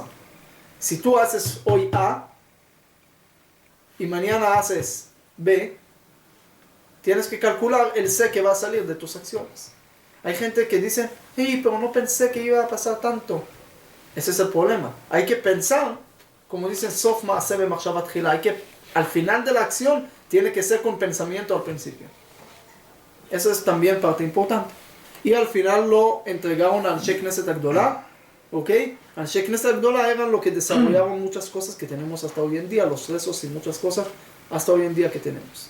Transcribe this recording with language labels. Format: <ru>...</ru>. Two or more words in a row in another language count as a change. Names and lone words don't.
<es>Si tú haces hoy A y mañana haces B, tienes que calcular el C que va a salir de tus acciones. Hay gente que dice, hey, pero no pensé que iba a pasar tanto. Ese es el problema. Hay que pensar, como dicen,</es> <he>סוף מעשה במחשבה תחילה.</he> <es>Hay que, al final de la acción, tiene que ser con pensamiento al principio. Eso es también parte importante. Y al final lo entregaron al Anshe Knesset Agdolah. ¿Ok? Anshe Knesset Agdolah eran lo que desarrollaban muchas cosas que tenemos hasta hoy en día, los rezos y muchas cosas hasta hoy en día que tenemos.</es>